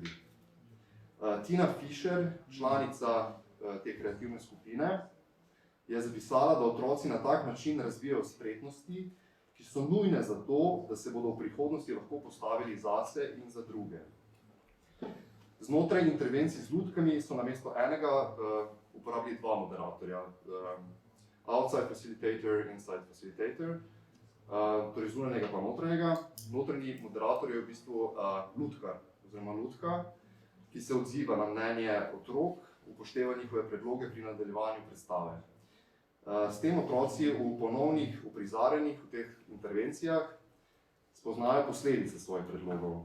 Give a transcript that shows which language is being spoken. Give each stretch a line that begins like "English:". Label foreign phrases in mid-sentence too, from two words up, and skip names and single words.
Slovenian: Tina Fischer, članica te kreativne skupine, je zapisala, da otroci na tak način razvijajo spretnosti, ki so nujne za to, da se bodo v prihodnosti lahko postavili zase in za druge. Znotraj intervencij z lutkami so namesto enega uporabili dva moderatorja.
English: Outside facilitator, inside facilitator,
Slovenian: torej zunanjega pa notranjega. Notranji moderator je v bistvu lutkar oziroma lutka, ki se odziva na mnenje otrok, upošteva njihove predloge pri nadaljevanju predstave. S tem otroci v ponovnih uprizarjanjih v teh intervencijah spoznajo posledice svojih predlogov.